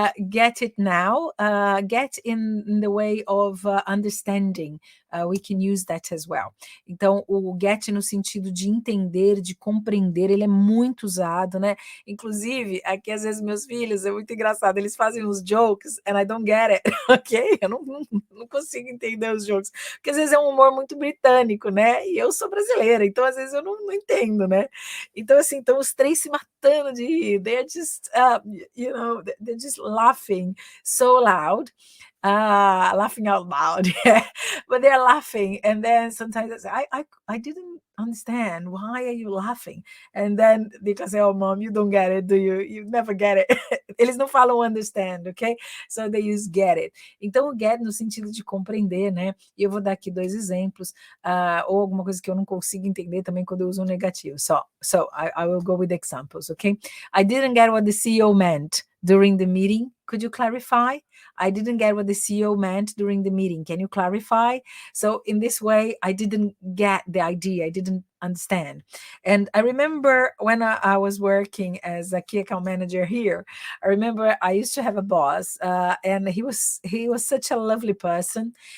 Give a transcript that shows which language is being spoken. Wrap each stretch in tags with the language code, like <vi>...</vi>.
<en>Get it now. Get in the way of understanding. We can use that as well.</en> <pt>Então, o get no sentido de entender, de compreender, ele é muito usado, né? Inclusive, aqui às vezes meus filhos, é muito engraçado, eles fazem uns jokes and I don't get it, ok? Eu não consigo entender os jokes, porque às vezes é um humor muito britânico, né? E eu sou brasileira, então às vezes eu não entendo, né? Então, assim, então os três se matando de rir.</pt> <en>They're just, they're just laughing so loud. Laughing out loud, yeah. But they're laughing, and then sometimes I say, I didn't understand. Why are you laughing? And then they can say, oh, mom, you don't get it, do you? You never get it.</en> <pt>Eles não falam understand, ok? So they use get it. Então, o get no sentido de compreender, né? E eu vou dar aqui 2 exemplos, ou alguma coisa que eu não consigo entender também quando eu uso um negativo.</pt> <en>So I will go with examples, okay? I didn't get what the CEO meant during the meeting. Could you clarify? I didn't get what the CEO meant during the meeting. Can you clarify? So in this way, I didn't get the idea. I didn't understand. And I remember when I was working as a key account manager here, I remember I used to have a boss, and he was such a lovely person.</en>